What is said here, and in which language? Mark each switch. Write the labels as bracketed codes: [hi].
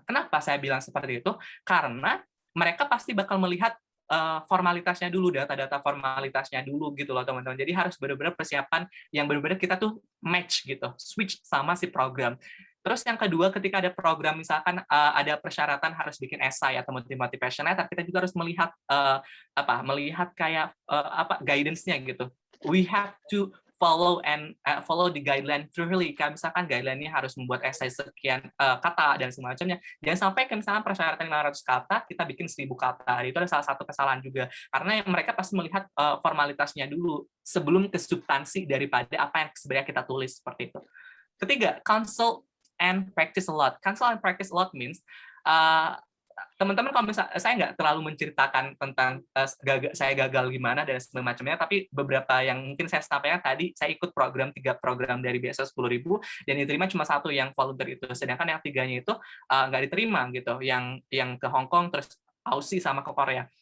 [id] Kenapa saya bilang seperti itu? Karena mereka pasti bakal melihat formalitasnya dulu, data-data formalitasnya dulu gitu loh teman-teman. Jadi harus benar-benar persiapan yang benar-benar kita tuh match gitu, switch sama si program. Terus yang kedua, ketika ada program misalkan ada persyaratan harus bikin esai atau motivation letter, kita juga harus melihat melihat kayak guidance-nya gitu. [en] We have to follow the guideline thoroughly. [id] Kayak misalkan guideline-nya harus membuat esai sekian kata dan semacamnya. Jangan sampai ke misalkan persyaratan 500 kata, kita bikin 1000 kata. Itu adalah salah satu kesalahan juga. Karena mereka pasti melihat formalitasnya dulu sebelum ke substansi daripada apa yang sebenarnya kita tulis seperti itu. [en] Ketiga, consult and practice a lot. Consult and practice a lot [id] means teman-teman kalau misalnya saya nggak terlalu menceritakan tentang saya gagal gimana dan semacamnya, tapi beberapa yang mungkin saya sampaikan tadi, saya ikut 3 program dari beasiswa 10.000 dan diterima cuma 1 yang volunteer itu, sedangkan yang 3-nya itu nggak diterima gitu, yang ke Hong Kong, terus Aussie sama ke Korea.